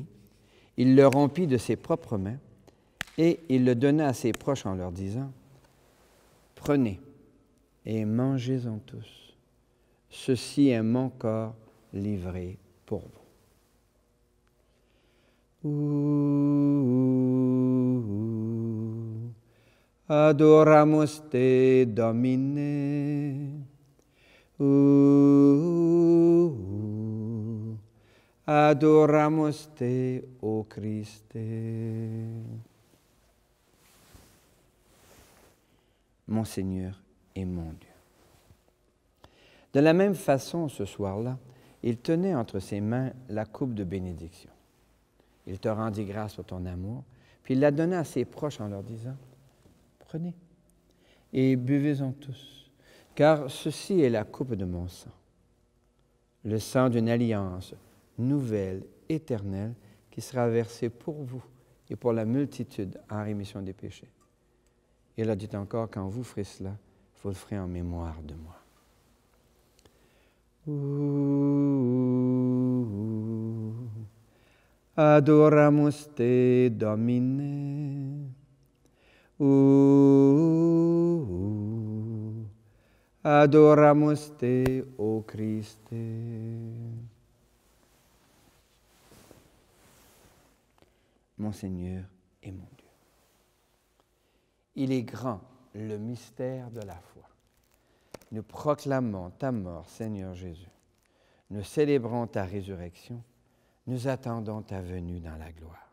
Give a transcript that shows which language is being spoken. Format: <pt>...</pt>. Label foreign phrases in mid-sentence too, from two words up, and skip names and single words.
<fr>Il le rompit de ses propres mains et il le donna à ses proches en leur disant, « Prenez et mangez-en tous. Ceci est mon corps livré pour vous.</fr> <la>» Adoramus te, Domine. Adoramus te, o Christe.</la> <fr>Mon Seigneur et mon Dieu. De la même façon, ce soir-là, il tenait entre ses mains la coupe de bénédiction. Il te rendit grâce pour ton amour, puis il la donna à ses proches en leur disant, « Prenez et buvez-en tous, car ceci est la coupe de mon sang, le sang d'une alliance nouvelle, éternelle, qui sera versé pour vous et pour la multitude en rémission des péchés. Et il a dit encore, quand vous ferez cela, vous le ferez en mémoire de moi.</fr> <la>Adoramus te, Domine. Adoramus te, o Christe.</la> <fr>Mon Seigneur et mon Dieu. Il est grand le mystère de la foi. Nous proclamons ta mort, Seigneur Jésus. Nous célébrons ta résurrection. Nous attendons ta venue dans la gloire.</fr>